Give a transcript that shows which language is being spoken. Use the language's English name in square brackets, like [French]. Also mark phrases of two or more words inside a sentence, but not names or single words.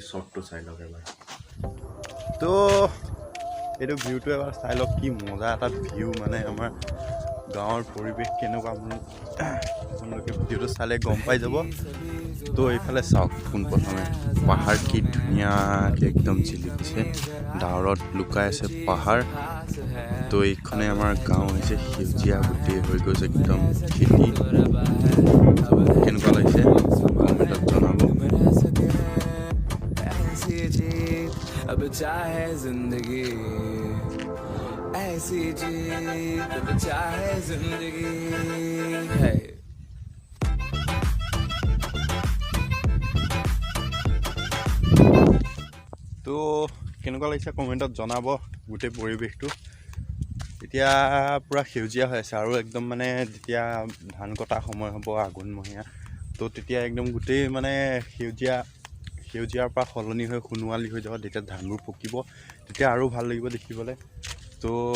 [Assamese] শ্বৰ্টটো চাই লওক এবাৰ তো এইটো ভিউটো এবাৰ চাই লওক কি মজা এটা ভিউ মানে আমাৰ গাঁৱৰ পৰিৱেশ কেনেকুৱা আপোনালোকে ভিডিঅ'টো চালে গম পাই যাব তো এইফালে চাওক পোনপ্ৰথমে পাহাৰ কি ধুনীয়াকৈ একদম জিলিকিছে ডাৱৰত লুকাই আছে পাহাৰ তো এইখনে আমাৰ গাঁও হৈছে সেউজীয়া গোটেই হৈ গৈছে একদম খেতি কেনেকুৱা লাগিছে কমেণ্টত জনাব [Hindi] अब चाहे जिंदगी ऐसी जीत अब चाहे जिंदगी है [Assamese] তো কেনেকুৱা লাগিছে কমেণ্টত জনাব গোটেই পৰিৱেশটো এতিয়া পূৰা সেউজীয়া হৈ আছে আৰু একদম মানে যেতিয়া ধান কটা সময় হ'ব আঘোণমহীয়া তো তেতিয়া একদম গোটেই মানে সেউজীয়াৰ পৰা সলনি হৈ সোণোৱালী হৈ যাব তেতিয়া ধানবোৰ পকিব তেতিয়া আৰু ভাল লাগিব দেখিবলৈ তো